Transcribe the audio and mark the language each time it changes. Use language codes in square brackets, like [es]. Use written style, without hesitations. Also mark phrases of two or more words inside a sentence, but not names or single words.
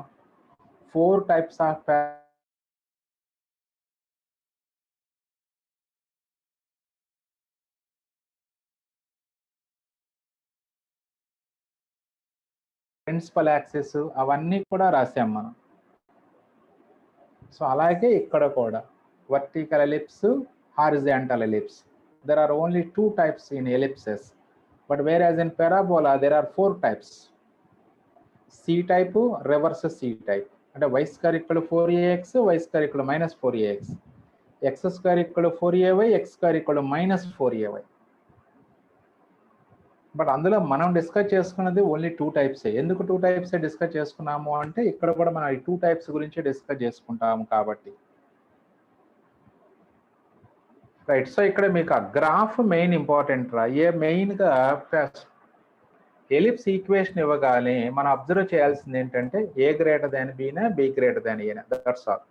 [te] 4 [en] types of principal axis [te] అవన్నీ కూడా రాసాం మనం. సో అలాగే ఇక్కడ కూడా [en] vertical ellipse, horizontal ellipse. There are only 2 types in ellipses, but whereas in parabola there are 4 types. C type, reverse C type. [te] అంటే y² = 4ax, y² = -4ax, x² = 4ay, x² = -4ay. బట్ అందులో మనం డిస్కస్ చేసుకున్నది [en] only 2 types. [te] ఎందుకు 2 [en] types discuss [te] చేసుకున్నాము అంటే ఇక్కడ కూడా మనం ఈ 2 టైప్స్ గురించి డిస్కస్ చేసుకుంటాము కాబట్టి. రైట్. సో ఇక్కడ మీకు ఆ [en] graph main important [te] రా. మెయిన్గా [en] ellipse equation [te] ఇవ్వగానే మనం అబ్జర్వ్ చేయాల్సింది ఏంటంటే a > b నా b > a నా, [en] that's all.